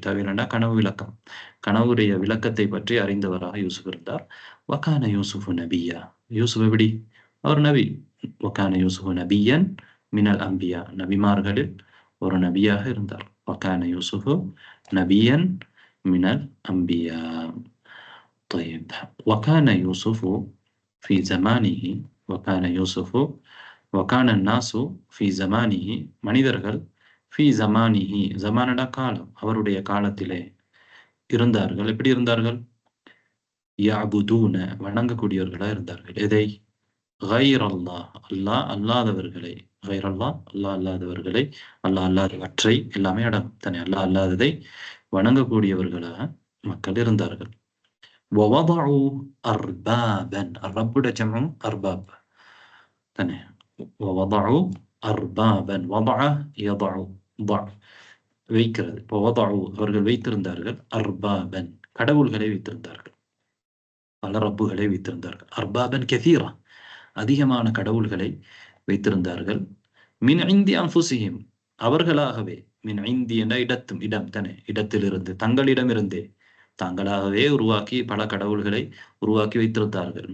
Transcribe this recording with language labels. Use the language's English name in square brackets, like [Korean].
[Tamil] தஅவீல்னா கனவு விளக்கம், கனவுடைய விளக்கத்தை பற்றி அறிந்தவராக யூசுப் இருந்தார். [Arabic] வகான யூசுஃபு நபியா [Tamil] யூசுப் எப்படி? அவர் நபி. [Arabic] வகான யூசுஃபு நபியன் மினல் அம்பியா [Tamil] நபிமார்களில் ஒரு நபியாக இருந்தார். [Arabic] வகான யூசுஃபு நபியன் மினல் அம்பியா. طيب وكان يوسف في زمانه وكان يوسف وكان الناس في زمانه [Tamil] மனிதர்கள் [Arabic] في زمانه زمانடா [Tamil] காலம், அவருடைய காலத்திலே இருந்தார்கள். எப்படி இருந்தார்கள்? [Arabic] يعبدون [Tamil] வணங்கக்கூடியவர்களா இருந்தார்கள். எதை? [Arabic] غير الله [Tamil] அல்லாஹ் அல்லாதவர்களை, غير الله அல்லாஹ் அல்லாதவர்களை, அல்லாஹ் அல்லாதவற்றை எல்லாமே அடங்கும் தானே. அல்லாஹ் அல்லாததை வணங்கக்கூடியவர்களாக மக்கள் இருந்தார்கள். [Arabic] ووضعوا أربابا الرب جمع أرباب [Tamil] தானே. [Arabic] ووضعوا أربابا وضع يضع ضع [Tamil] வைக்கிறது. [Arabic] ووضعوا [Tamil] அவர்கள் வைத்திருந்தார்கள். [Arabic] அர்பாபன் [Tamil] கடவுள்களை வைத்திருந்தார்கள், பல ரப்புகளை வைத்திருந்தார்கள். [Arabic] அர்பாபன் கதீரா [Tamil] அதிகமான கடவுள்களை வைத்திருந்தார்கள். [Arabic] மின் இந்தி அன்ஃபுஸிஹிம் [Tamil] அவர்களாகவே, மின் இந்தி என்ற இடம் தானே, இடத்திலிருந்து, தங்களிடமிருந்தே தாங்களாகவே உருவாக்கி பல கடவுள்களை உருவாக்கி வைத்திருந்தார்கள்.